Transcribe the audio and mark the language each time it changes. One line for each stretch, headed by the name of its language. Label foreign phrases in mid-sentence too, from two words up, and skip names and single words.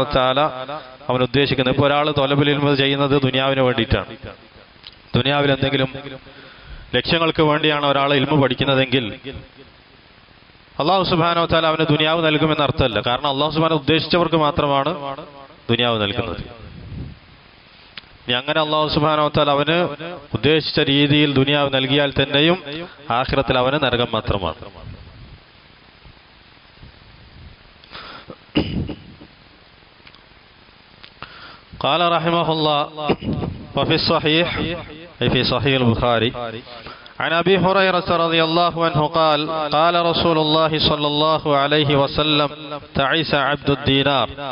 Malayalam: തആല അവൻ ഉദ്ദേശിക്കുന്നത് ഇപ്പോൾ ഒരാൾ
Arabic: طلب العلم
Malayalam: ചെയ്യുന്നത് ദുനിയാവിന് വേണ്ടിയിട്ടാണ് ദുനിയാവിൽ എന്തെങ്കിലും ലക്ഷ്യങ്ങൾക്ക് വേണ്ടിയാണ് ഒരാൾ ഇൽമ പഠിക്കുന്നതെങ്കിൽ
Arabic: الله سبحانه وتعالى
Malayalam: അവന് ദുനിയാവ് നൽകുമെന്ന് അർത്ഥമല്ല കാരണം
Arabic: الله سبحانه
Malayalam: ഉദ്ദേശിച്ചവർക്ക് മാത്രമാണ് ദുനിയാവ് നൽകുന്നത് ഇനി അങ്ങനെ
Arabic: الله سبحانه وتعالى
Malayalam: അവന് ഉദ്ദേശിച്ച രീതിയിൽ ദുനിയാവ് നൽകിയാൽ തന്നെയും ആഖിറത്തിൽ അവന് നരകം മാത്രമാണ്
Arabic: قال رحمه الله وفي الصحيح أي في صحيح البخاري عن أبي هريرة رضي الله عنه قال قال رسول الله صلى الله عليه وسلم تعيس عبد الدينار